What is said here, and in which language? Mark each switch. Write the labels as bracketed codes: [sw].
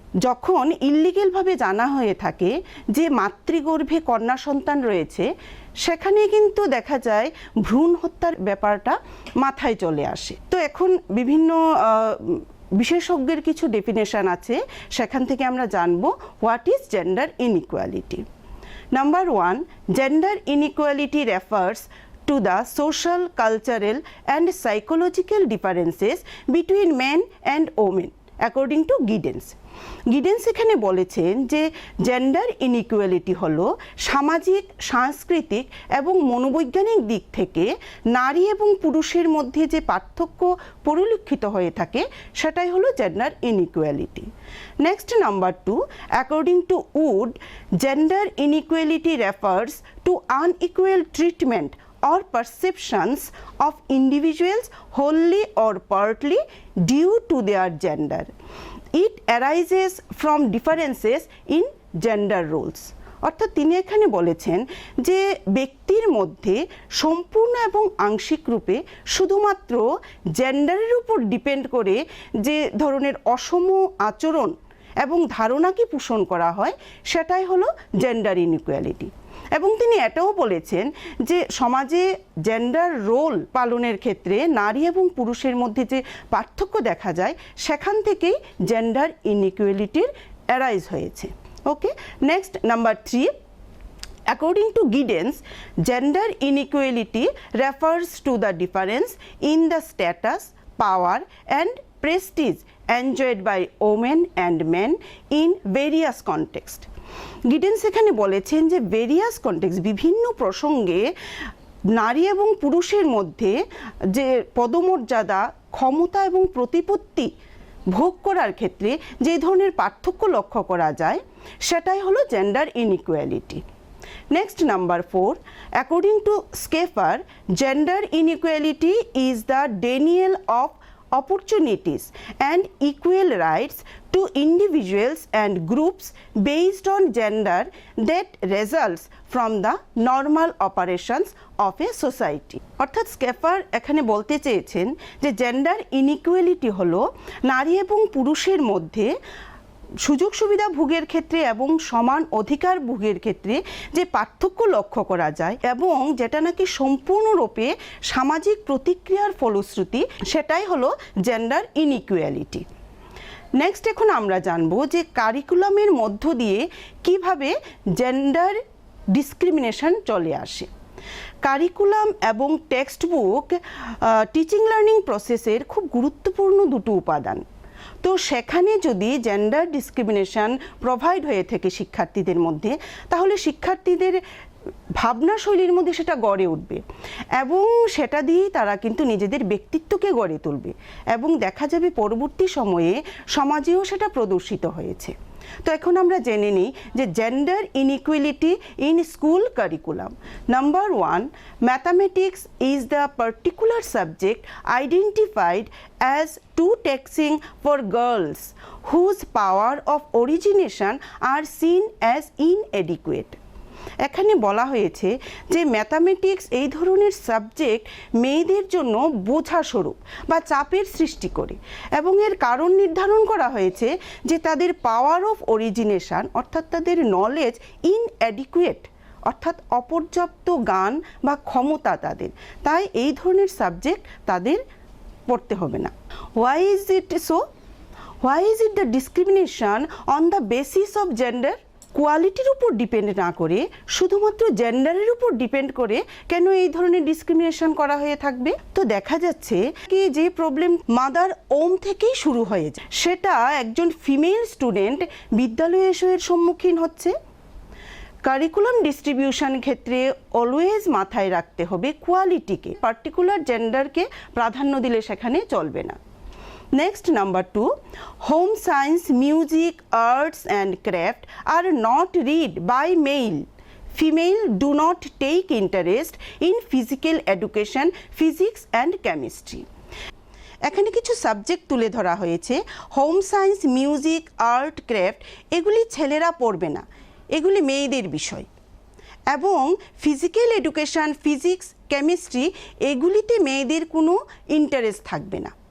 [bn] যখন ইল্লিগেলভাবে জানা হয়ে থাকে যে মাতৃগর্ভে কন্যা সন্তান রয়েছে, সেখানে কিন্তু দেখা যায় ভ্রূণ হত্যার ব্যাপারটা মাথায় চলে আসে। তো এখন বিভিন্ন বিশেষজ্ঞের কিছু ডেফিনেশন আছে, সেখান থেকে আমরা জানবো [en] What is gender inequality. Number 1, gender inequality refers to the social, cultural and psychological differences between men and women according to Giddens. [bn] গিডেন্স এখানে বলেছেন যে জেন্ডার ইনইকুয়ালিটি হলো সামাজিক, সাংস্কৃতিক এবং মনোবৈজ্ঞানিক দিক থেকে নারী এবং পুরুষের মধ্যে যে পার্থক্য পরিলক্ষিত হয়ে থাকে, সেটাই হলো gender inequality. [en] Next, number 2, according to Wood, gender inequality refers to unequal treatment or perceptions of individuals wholly or partly due to their gender. It arises from differences in gender roles. [bn] অর্থাৎ তিনি এখানে বলেছেন যে ব্যক্তির মধ্যে সম্পূর্ণ এবং আংশিক রূপে শুধুমাত্র জেন্ডারের উপর ডিপেন্ড করে যে ধরনের অসম আচরণ এবং ধারণাকে পোষণ করা হয়, সেটাই হলো জেন্ডার ইনইকুয়ালিটি। এবং তিনি এটাও বলেছেন যে সমাজে জেন্ডার রোল পালনের ক্ষেত্রে নারী এবং পুরুষের মধ্যে যে পার্থক্য দেখা যায়, সেখান থেকেই জেন্ডার ইনইকুয়ালিটির অ্যারাইজ হয়েছে। [en] Okay, next, number 3, according to Giddens, gender inequality refers to the difference in the status, power and prestige enjoyed by women and men in various contexts. [bn] গিডেন্স এখানে বলেছেন যে [en] various context, [bn] বিভিন্ন প্রসঙ্গে নারী এবং পুরুষের মধ্যে যে পদমর্যাদা, ক্ষমতা এবং প্রতিপত্তি ভোগ করার ক্ষেত্রে যে ধরনের পার্থক্য লক্ষ্য করা যায়, সেটাই হলো gender inequality. [en] Next, number 4, according to Schaefer, gender inequality is the denial of opportunities and equal rights to individuals and groups based on gender that results from the normal operations of a society. [bn] অর্থাৎ স্কেফার এখানে বলতে চেয়েছেন যে gender inequality হলো নারী এবং পুরুষের মধ্যে সুযোগ সুবিধা ভোগের ক্ষেত্রে এবং সমান অধিকার ভোগের ক্ষেত্রে যে পার্থক্য লক্ষ্য করা যায় এবং যেটা নাকি সম্পূর্ণরূপে সামাজিক প্রতিক্রিয়ার ফলশ্রুতি, সেটাই হলো জেন্ডার ইনইকুয়ালিটি। নেক্সট, এখন আমরা জানবো যে কারিকুলামের মধ্য দিয়ে কিভাবে জেন্ডার ডিসক্রিমিনেশন চলে আসে। কারিকুলাম এবং টেক্সট বুক টিচিং লার্নিং প্রসেসের খুব গুরুত্বপূর্ণ দুটো উপাদান। তো সেখানে যদি জেন্ডার ডিসক্রিমিনেশন প্রোভাইড হয়ে থাকে শিক্ষার্থীদের মধ্যে, তাহলে শিক্ষার্থীদের ভাবনাশৈলীর মধ্যে সেটা গড়ে উঠবে এবং সেটা দিয়েই তারা কিন্তু নিজেদের ব্যক্তিত্বকে গড়ে তুলবে এবং দেখা যাবে পরবর্তী সময়ে সমাজেও সেটা প্রদর্শিত হয়েছে। তো এখন আমরা জেনে নিই যে [en] Gender inequality in school curriculum. Number 1, mathematics is the particular subject identified as too taxing for girls whose power of origination are seen as inadequate. [bn] এখানে বলা হয়েছে যে ম্যাথামেটিক্স এই ধরনের সাবজেক্ট মেয়েদের জন্য বোঝা স্বরূপ বা চাপের সৃষ্টি করে এবং এর কারণ নির্ধারণ করা হয়েছে যে তাদের [en] power of origination [bn] অর্থাৎ তাদের নলেজ ইনঅ্যাডিকুয়েট অর্থাৎ অপর্যাপ্ত জ্ঞান বা ক্ষমতা তাদের, তাই এই ধরনের সাবজেক্ট তাদের পড়তে হবে না। [en] Why is it so? Why is it the discrimination on the basis of gender? [bn] কোয়ালিটির উপর ডিপেন্ড না করে শুধুমাত্র জেন্ডারের উপর ডিপেন্ড করে কেন এই ধরনের ডিসক্রিমিনেশন করা হয়ে থাকবে? তো দেখা যাচ্ছে কি যে প্রবলেম [en] mother womb [bn] থেকেই শুরু হয়ে যায়, সেটা একজন ফিমেল স্টুডেন্ট বিদ্যালয়ে এসে এর সম্মুখীন হচ্ছে। কারিকুলাম ডিস্ট্রিবিউশন ক্ষেত্রে অলওয়েজ মাথায় রাখতে হবে কোয়ালিটিকে, পার্টিকুলার জেন্ডারকে প্রাধান্য দিলে সেখানে চলবে না। [en] Next, number 2, home science, music, arts and craft are not read by male. Female do not take interest in physical education, physics and chemistry. [bn] এখানে কিছু সাবজেক্ট তুলে ধরা হয়েছে, home science, music, art, craft, এগুলি ছেলেরা পড়বে না, এগুলি মেয়েদের বিষয়। এবং ফিজিক্যাল এডুকেশন, ফিজিক্স, কেমিস্ট্রি এগুলিতে মেয়েদের কোনো ইন্টারেস্ট থাকবে না।